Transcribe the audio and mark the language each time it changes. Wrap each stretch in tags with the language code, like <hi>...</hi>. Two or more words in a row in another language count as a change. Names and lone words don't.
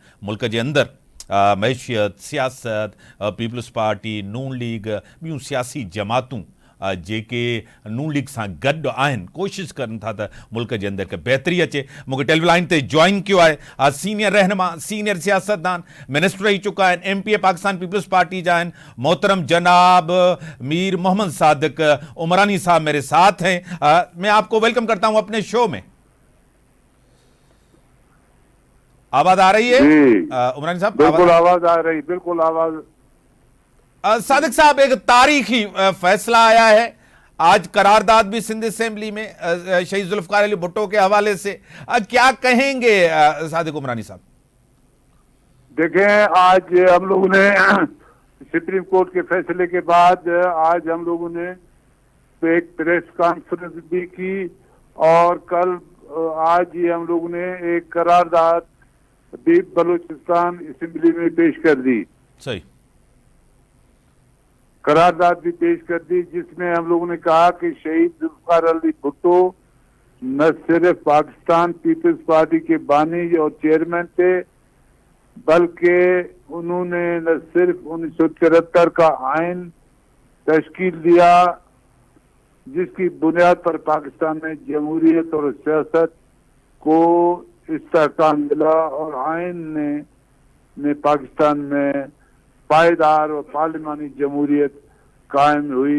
<sd>मुल्क जे अंदरि मैशियत, सियासत, पीपल्स पार्टी, नून लीग, ॿियूं सियासी जमातूं जेके नून लीग सां गॾु आहिनि, कोशिशि कनि था त मुल्क जे अंदरि हिकु बहितरी अचे। मूंखे टेलीलाइन ते जॉइन कयो आहे सीनियर रहनुमा, सीनियर सियासतदान, मिनिस्टर रही चुका आहिनि, MP पाकिस्तान पीपल्स पार्टी जा आहिनि, मोहतरम जनाब मीर मोहम्मद सादिक उमरानी साहब</sd> <ur>میرے ساتھ ہیں. میں آپ کو ویلکم کرتا ہوں اپنے شو میں۔ آواز آ رہی ہے عمرانی صاحب? بالکل آواز آ رہی، بالکل آواز. صادق صاحب، ایک تاریخی فیصلہ آیا ہے آج، قرارداد بھی سندھ اسمبلی میں شہید ذوالفقار علی بھٹو کے حوالے سے، کیا کہیں گے صادق عمرانی صاحب? دیکھیں، آج ہم لوگوں نے سپریم کورٹ کے فیصلے کے بعد آج ہم لوگوں نے ایک</ur> <en>press conference</en> <ur>بھی کی اور کل آج ہی ہم لوگوں نے ایک قرارداد بھی بلوچستان اسمبلی میں پیش کر دی. صحیح, قرارداد بھی پیش کر دی، جس میں ہم لوگوں نے کہا کہ شہید ذوالفقار علی بھٹو نہ صرف پاکستان پیپلز پارٹی کے بانی اور چیئرمین تھے، بلکہ انہوں نے نہ صرف 1973 کا آئین تشکیل دیا، جس کی بنیاد پر پاکستان میں جمہوریت اور سیاست کو استحکام ملا اور آئین نے پاکستان میں پائیدار اور پارلیمانی جمہوریت قائم ہوئی.</ur>